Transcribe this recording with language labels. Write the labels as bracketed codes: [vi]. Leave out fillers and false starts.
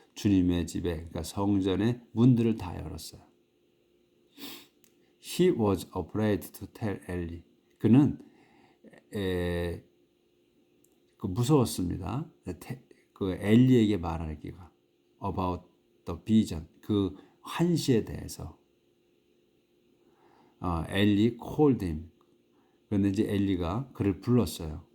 [ko] 주님의 집에 그러니까 성전의 문들을 다 열었어요. [en] He was afraid to tell Eli. [ko] 그는 무서웠습니다. 그 엘리에게 말하기가 [en] about the vision [ko] 그 환시에 대해서. [en] 엘리 called him. [ko] 그런데 이제 엘리가 그를 불렀어요.